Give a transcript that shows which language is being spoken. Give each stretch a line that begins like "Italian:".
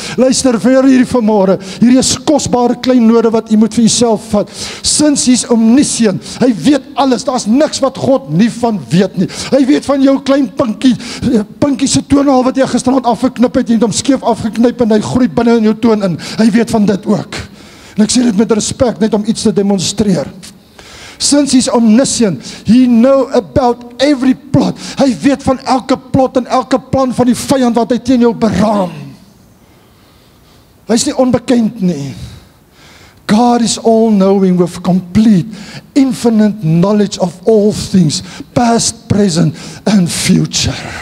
Afrikaans: Luister vir hierdie vanmôre, hierdie is kosbare klein node wat jy moet vir jouself vat.
English: Since he's omniscient,
Afrikaans: hy weet alles, daar's niks wat God nie van weet nie. Hy weet van jou klein pinkie se toonhaal wat jy gisterand afgeknip het, jy het hom skeef afgeknyp en hy groei binne in jou toon in. Hy weet van dit ook. En ek sê dit met respek, net om iets te demonstreer.
English: Since he's omniscient, he know about every plot.
Afrikaans: Hy weet van elke plot en elke plan van die vyand wat hy teen jou beraam. Hy is nie onbekend nie.
English: God is all-knowing with complete, infinite knowledge of all things, past, present and future.